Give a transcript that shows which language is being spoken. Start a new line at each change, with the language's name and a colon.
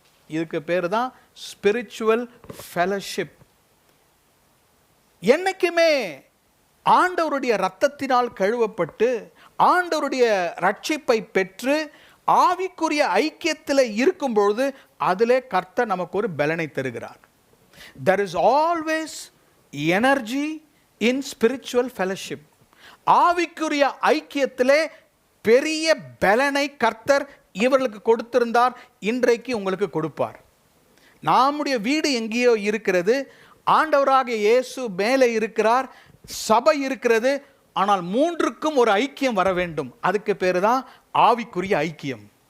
Tamil: இதுக்கு பேர் தான் ஸ்பிரிச்சுவல் ஃபெலோஷிப். என்னைக்குமே ஆண்டவருடைய இரத்தத்தினால் கழுவப்பட்டு ஆண்டவருடைய ரட்சிப்பை பெற்று ஆவிக்குரிய ஐக்கியத்தில் இருக்கும்பொழுது அதிலே கர்த்தர் நமக்கு ஒரு பலனை தருகிறார்.
English: There is always energy in spiritual fellowship.
Tamil: ஆவிக்குரிய ஐக்கியத்திலே பெரிய பலனை கர்த்தர் இவர்களுக்கு கொடுத்திருந்தார், இன்றைக்கு உங்களுக்கு கொடுப்பார். நம்முடைய வீடு எங்கேயோ இருக்கிறது, ஆண்டவராகிய இயேசு மேலே இருக்கிறார், சபை இருக்கிறது. ஆனால் 3க்கும் ஒரு ஐக்கியம் வர வேண்டும். அதுக்கு பேர் தான் ஆவிக்குரிய ஐக்கியம்.